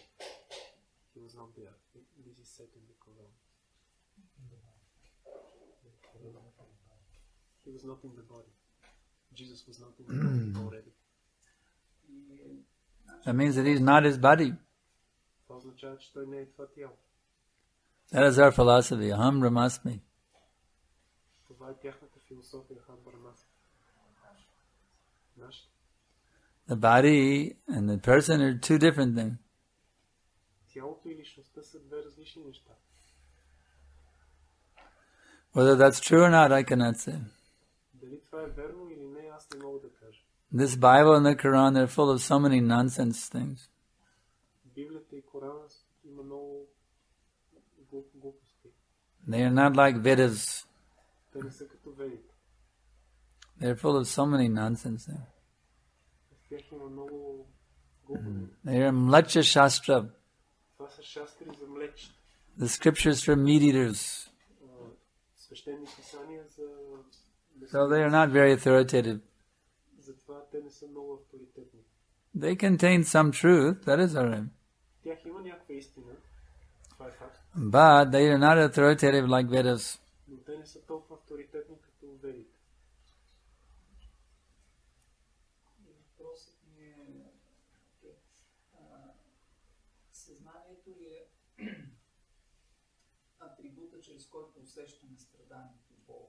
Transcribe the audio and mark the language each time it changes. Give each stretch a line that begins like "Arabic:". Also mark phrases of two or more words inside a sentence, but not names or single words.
English: He was not there. This is said in the Quran. He was not in the body. Jesus was not in the body already. That means that he's not his body.
Bulgarian: Това означава, че той не е това тяло.
English: That is our philosophy.
Sanskrit: अहं ब्रह्मास्मि.
Bulgarian: Това е тяхната философия,
Sanskrit: अहं ब्रह्मास्मि.
Bulgarian: Нашата.
English: The body and the person are two different things.
Bulgarian: Тялото и личността са две различни неща.
English: Whether that's true or not, I cannot say.
Bulgarian: Дали това е верно или не, аз не мога да кажа.
English: This Bible and the Quran, they're full of so many nonsense things.
Bulgarian: Библията и Корана има много глупости.
English: They are not like Vedas.
Bulgarian: Те не са като ведите.
English: They're full of so many nonsense things.
Bulgarian: В тях има много глупости.
English: They are
Sanskrit: म्लेच्छ शास्त्र.
Bulgarian: са шастри за млечни.
English: The scriptures for meat eaters.
Bulgarian: Свещени писания за...
English: So they are not very authoritative.
Bulgarian: Затова те не са много авторитетни.
English: They contain some truth, that is alright.
Bulgarian: Тях има някаква истина. Това е факт.
English: But they are not authoritative like Vedas.
Bulgarian: Но те не са толкова авторитетни като ведите. Въпросът ми е, съзнанието ли е атрибута, чрез който усещаме страданието и болка?